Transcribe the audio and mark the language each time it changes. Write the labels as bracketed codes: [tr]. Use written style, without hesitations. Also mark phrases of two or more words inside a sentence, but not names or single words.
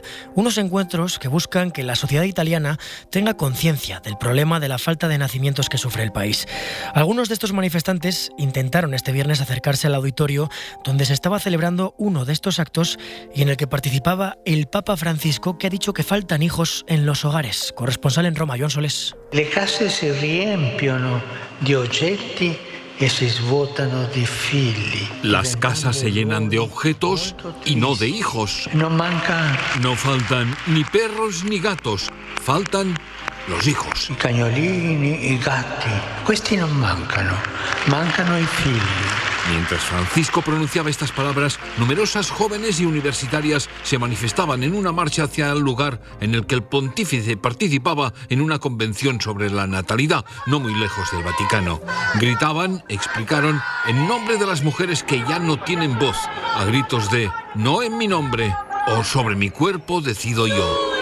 [es] Unos encuentros que buscan que la sociedad italiana tenga conciencia del problema de la falta de nacimientos que sufre el país. Algunos de estos manifestantes intentaron este viernes acercarse al auditorio donde se estaba celebrando uno de estos actos y en el que participaba el Papa Francisco, que ha dicho que faltan hijos en los hogares. Corresponsal en Roma, Joan Solés. [it] Le case se riempiono di oggetti e si svuotano di figli. [es] Las casas se llenan de objetos y no de hijos. No faltan ni perros ni gatos, faltan los hijos. [it] I cagnolini, i gatti, questi non mancano i figli. [es] Mientras Francisco pronunciaba estas palabras, numerosas jóvenes y universitarias se manifestaban en una marcha hacia el lugar en el que el pontífice participaba en una convención sobre la natalidad, no muy lejos del Vaticano. Gritaban, explicaron, en nombre de las mujeres que ya no tienen voz, a gritos de «no en mi nombre» o «sobre mi cuerpo decido yo».